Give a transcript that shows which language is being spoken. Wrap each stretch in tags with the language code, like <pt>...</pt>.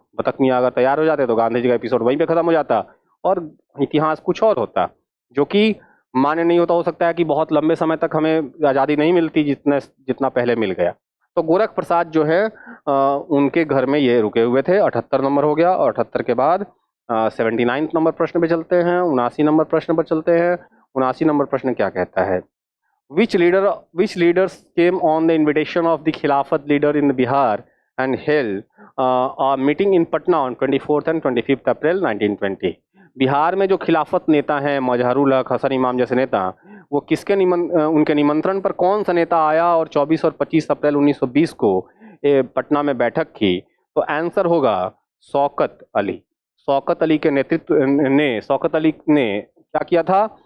<hi>बत्तख मियाँ अगर तैयार हो जाते तो गांधी जी का एपिसोड वहीं पे खत्म हो जाता और इतिहास कुछ और होता, जो कि मान्य नहीं होता। हो सकता है कि बहुत लंबे समय तक हमें आज़ादी नहीं मिलती जितना पहले मिल गया। तो गोरख प्रसाद जो है उनके घर में ये रुके हुए थे। 78 नंबर हो गया। और 78 के बाद 79 नंबर प्रश्न पे चलते हैं। 79 नंबर प्रश्न पर चलते हैं। 79 नंबर प्रश्न क्या कहता है?</hi> <en>which leaders came on the invitation of the Khilafat leader in Bihar and held a meeting in Patna on 24th and 25th April 1920।</en> <hi>Bihar में जो खिलाफत नेता हैं, मजहरुल हक, हसन इमाम जैसे नेता, वो किसके उनके निमंत्रण पर कौन सा नेता आया और 24 और 25 अप्रैल 1920 को पटना में बैठक की? तो आंसर होगा शौकत अली। शौकत अली के नेतृत्व ने, शौकत अली ने क्या किया था?</hi>